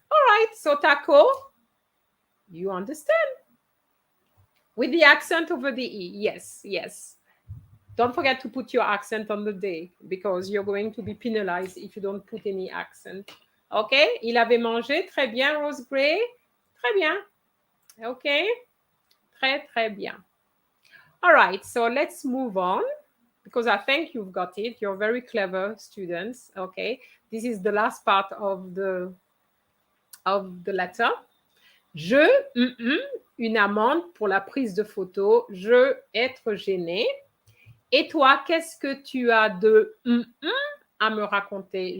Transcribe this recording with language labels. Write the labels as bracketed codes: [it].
[en] All right, so taco, you understand. With the accent over the E, yes, yes. Don't forget to put your accent on the day because you're going to be penalized if you don't put any accent. [fr] Okay, il avait mangé, très bien, Rose Gray. Très bien. Okay, très, très bien. [en] All right, so let's move on because I think you've got it. You're very clever students. Okay, this is the last part of the letter. [fr] Je, une amende pour la prise de photo. Je, être gêné. Et toi, qu'est-ce que tu as de à me raconter?